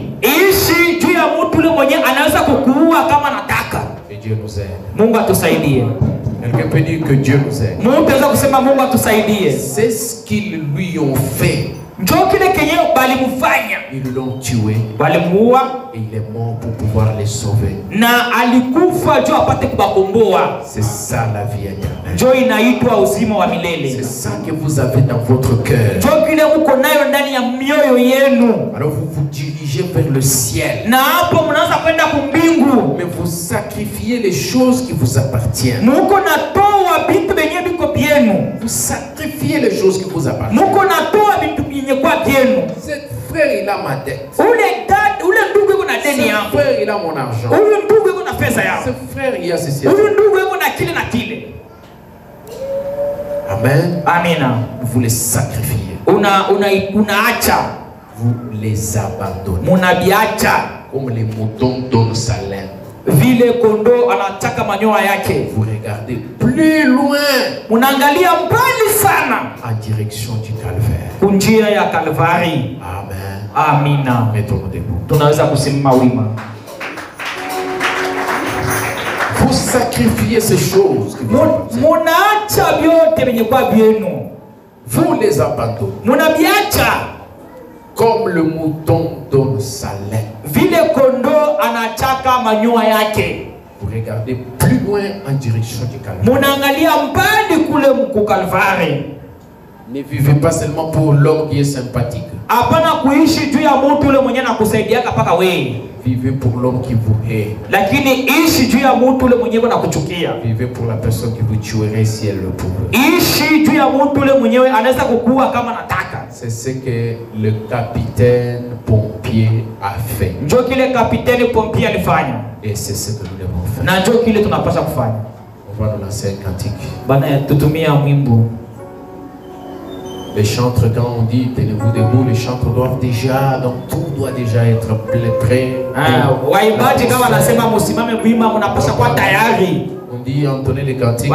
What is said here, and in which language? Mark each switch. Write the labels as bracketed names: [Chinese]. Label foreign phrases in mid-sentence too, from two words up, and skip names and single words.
[Swahili] Ishi juu ya mtu ule mwenyewe anaweza kukuua kama anataka. [French] Et Dieu nous aide. [Swahili] Mungu atusaidie. [French] Quelqu'un peut dire que Dieu nous aide. [Swahili] Mungu anaweza kusema Mungu atusaidie. [French] C'est ce qu'ils lui ont fait. [Swahili] Njoo kile kenyewe balimfanya. [French] Ils l'ont tué. [Swahili] Walimuua. [French] Et il est mort pour pouvoir les sauver. [Swahili] Na alikufa juu apate kubakomboa. [French] C'est ça la vie éternelle. [Swahili] Njoo inaitwa uzima wa milele. [French] C'est ça que vous avez dans votre cœur. [Swahili] Njoo kile mko nayo ndani ya mioyo yenu. [French] Alors vous vous dirigez vers le ciel. [Swahili] Na hapo mnaanza kwenda kumbingu. [French] Mais vous sacrifiez les choses qui vous appartiennent. [Swahili] Muko natoa vitu vyenye viko vyenu. [French] Vous sacrifiez les choses qui vous appartiennent. [Swahili] Muko natoa vitu vyenye kwa vyenu. [French] Cet frère il a ma dette. [Swahili] Ule ndugu yuko na deni yangu. [French] Ce frère il a mon argent. [Swahili] Ule ndugu yuko na pesa yangu. [French] Ce frère il a ceci. [Swahili] Ule ndugu yuko na kile na kile. [French] Amen. [Swahili] Amina. [French] Vous les sacrifiez. [Swahili] Unaacha. [French] Vous les abandonnez. [Swahili] Munabiacha. [French] Comme les moutons donnent sa laine. [Swahili] Vile kondo anataka manyoya yake. [French] Vous regardez plus loin. [Swahili] Munaangalia mbali sana. [French] En direction du calvaire. [Swahili] Kunjia ya Kalvari. [French] Amen. [Swahili] Amina. [French] Mettons-nous debout. [Swahili] Tunaweza kusimama wima. [French] Vous sacrifiez ces choses. [Swahili] Munaacha vyote vyenye kwa vyenu. [French] Vous les abandonnez. [Swahili] Munabiacha. [French] Comme le mouton donne sa laine. [Swahili] Vile kondo anachaka manyoya yake. [French] Vous regardez plus loin en direction du calvaire. [Swahili] Munaangalia mbali kule mku Kalvari. [French] Ne vivez pas seulement pour l'homme qui est sympathique. [Swahili] Hapana kuishi juu ya mtu ule mwenye anakusaidiaka paka wewe. [French] Vivez pour l'homme qui vous hait. [Swahili] Lakini ishi juu ya mtu ule mwenyewe anakuchukia. [French] Vivez pour la personne qui vous tuerait si elle le pouvait. [Swahili] Ishi juu ya mtu ule mwenyewe anaweza kukua kama nataka. [French] C'est ce que le capitaine pompier a fait. [Swahili] Njoo kile kapiteni pompier alifanya. [French] Et c'est ce que nous devons faire. [Swahili] Na njoo kile tunapaswa kufanya. [French] On va nous lancer un cantique. [Swahili] Bana tutumia mwimbo. [French] Les chantres, quand on dit tenez-vous debout, les chantres doivent déjà, donc tout doit déjà être prêt. On dit entonner les cantiques.